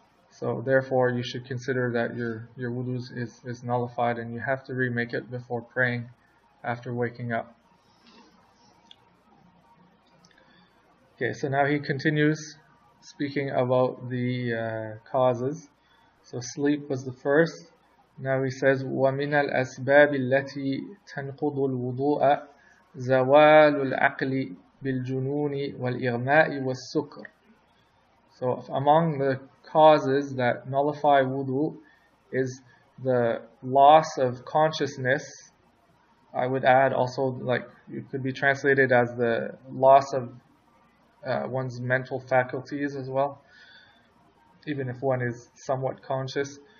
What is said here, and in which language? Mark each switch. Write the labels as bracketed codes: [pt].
[en] So therefore you should consider that your wudu is nullified, and you have to remake it before praying after waking up. Okay, so now he continues speaking about the causes. So sleep was the first. Now he says, [ar] وَمِنَ الْأَسْبَابِ الَّتِي تَنْقُضُ الْوُضُوءَ زَوَالُ الْعَقْلِ بِالْجُنُونِ وَالْإِغْمَاءِ وَالسُّكْرِ. [en] So among the causes that nullify wudu is the loss of consciousness. I would add also, like, it could be translated as the loss of one's mental faculties as well, even if one is somewhat conscious.